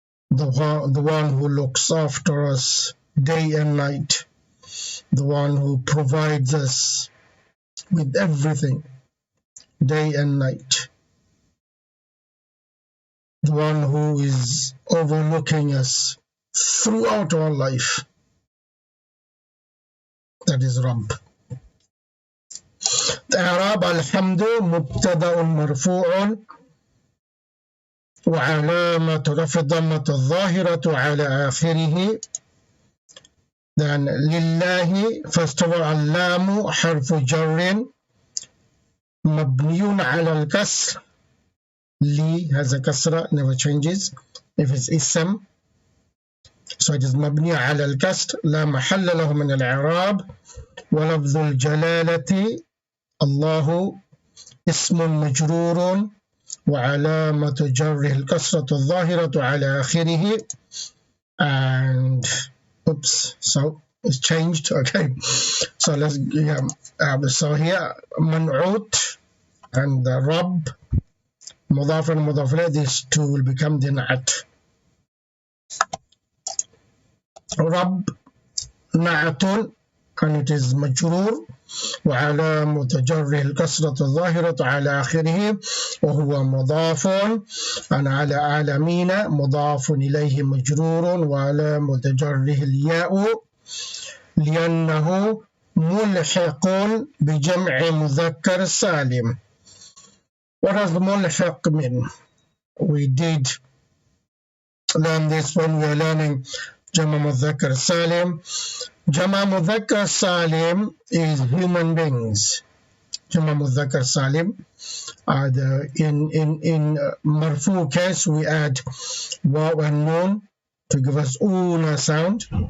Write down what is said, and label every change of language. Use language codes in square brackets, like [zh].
[en] The one who looks after us day and night, the one who provides us with everything day and night, the one who is overlooking us throughout our life. That is Rabb. [ar] إعراب الحمد مبتدأ مرفوع وعلامة رفع الضمة الظاهرة على آخره. [en] Then [ar] لله, [en] first of all, [ar] اللام حرف جر مبني على الكسر. [en] Li has a kasra, never changes. If it's ism, so it is [ar] مبني على الكسر لا محل له من الإعراب. ولفظ الجلالة الله اسم مجرور وعلامة جره الكسرة الظاهرة على آخره. [en] And oops, so it's changed. Okay, so let's so here منعوت and the Rabb [ar] مضاف ومضاف إليه, [en] these two will become the na'at. Rabb na'atun, and it is majrur [ar] وعلامة جره الكسرة الظاهرة على آخره وهو مضاف, [en] and [ar] على عالمين مضاف إليه مجرور وعلامة جره الياء لأنه ملحق بجمع مذكر سالم. [en] What does the mulhiq mean? We did learn this when we were learning Jama Mudhakkar Salim. Jama Mudhakkar Salim is human beings. Jama Mudhakkar Salim. In Marfu case, we add Waw and Noon to give us Una sound.